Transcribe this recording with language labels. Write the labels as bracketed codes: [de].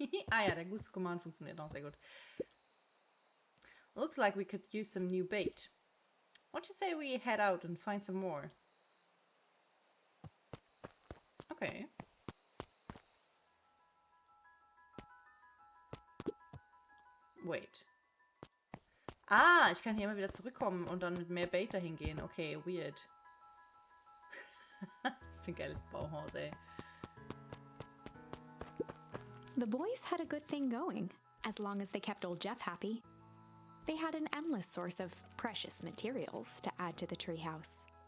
[de] Ah ja, der Goose-Command funktioniert noch sehr gut. [en] Looks like we could use some new bait. What do you say we head out and find some more? Okay. Wait. [de] Ah, ich kann hier immer wieder zurückkommen und dann mit mehr Bait dahin gehen. [en] Okay, weird. [de] Das ist ein geiles Bauhaus, ey. [en] The boys had a good thing going, as long as they kept old Jeff happy. They had an endless source of precious materials to add to the treehouse.